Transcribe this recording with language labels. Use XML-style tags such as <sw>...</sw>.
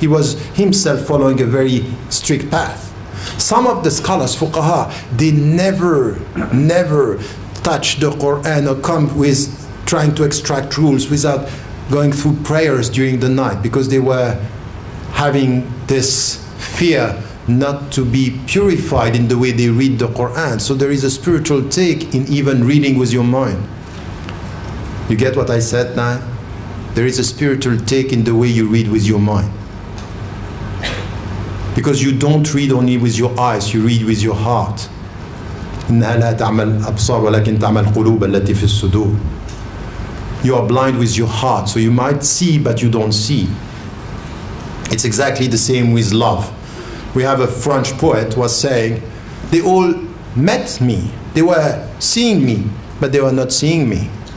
<en>He was himself following a very strict path. Some of the scholars, fuqaha, they never touch the Quran or come with trying to extract rules without going through prayers during the night, because they were having this fear not to be purified in the way they read the Quran. So there is a spiritual take in even reading with your mind. You get what I said now? There is a spiritual take in the way you read with your mind. Because you don't read only with your eyes, you read with your heart.</en> <ar>إنها لا تعمل أبصار ولكن تعمل قلوب التي في الصدور.</ar> <en>You are blind with your heart, so you might see but you don't see. It's exactly the same with love. We have a French poet who was saying, they all met me, they were seeing me, but they were not seeing me.</en>